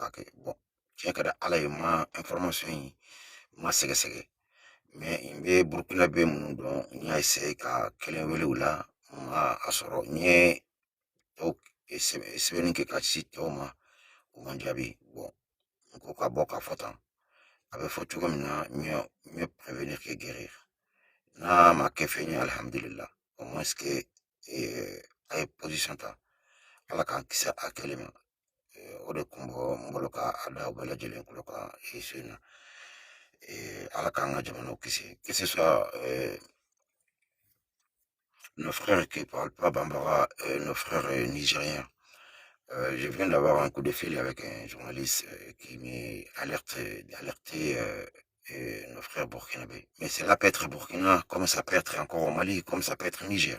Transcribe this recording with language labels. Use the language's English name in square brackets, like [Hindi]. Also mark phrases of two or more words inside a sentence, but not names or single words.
[Bambara] k'a kɛ bon tiɲɛ ka di ala ye ma [French] information in [Bambara] ma sɛgɛsɛgɛ mais n bɛ burukinabe minnu dɔn n y'a essaye ka kelen wele u la n ma a sɔrɔ n ye tɔw sɛbɛnni kɛ ka ci tɔw ma u ma jaabi bon n ko ka bɔ k'a fɔ tan a bɛ fɔ cogo min na [French] mieux prévenir que guérir [Bambara] n'a ma kɛ fɛn ye alhamdulillah [French] au moins que [Bambara] a ye position ta ala k'an kisi a kɛlen ma o de kun bɔ n bolo ka a da u bɛɛ lajɛlen kulo kan so in na ala k'an ka jamanaw kisi [French] que ce soit nos frères qui parlent pas bambara, nos frères nigériens. Je viens d'avoir un coup de fil avec un journaliste qui alerté nos frères burkinabés. Mais cela peut être Burkina, comme ça peut être encore au Mali, comme ça peut être Niger.